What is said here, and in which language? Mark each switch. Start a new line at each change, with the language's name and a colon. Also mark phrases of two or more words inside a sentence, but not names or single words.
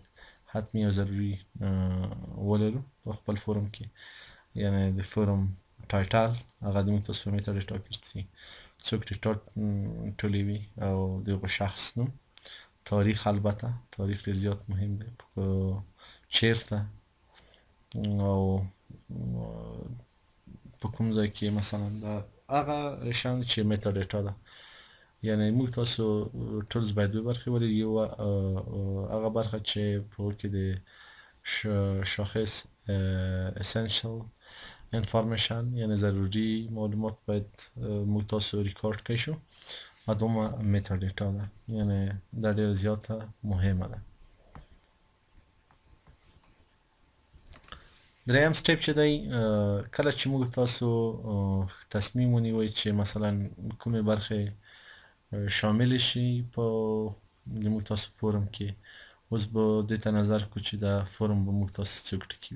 Pashto: حتمي او ضروري ولرو په خپل فورم کې، یعنې د
English: form title
Pashto: هغه د موږ تاسو په
English: meta data
Pashto: کې چې څوک ډیټا ټولوي او د هغو شخص نوم، تاریخ، البته تاریخ ډېر زیات مهم دی، چیرته او په کوم ځای کې مثلا دا هغه شیان چې
English: meta data
Pashto: ده. یعنې موږ تاسو ټولز باید دوه برخې ولري، یو هغه برخه چې په هغه کې د شاخص
English: essential information،
Pashto: یعنې ضروري معلومات باید موږ تاسو ریکارډ کړی شو، او دومه
English: meta data
Pashto: ده، یعنې دا ډېره زیاته مهمه ده. دریم سټیپ چې دی، کله چې موږ تاسو تصمیم ونیوئ چې مثلا کومې برخې شامل شي په د موږ تاسو فورم کې، اوس به دې ته نظر کړو چې دا فورم به موږ تاسو څوک ټکوي.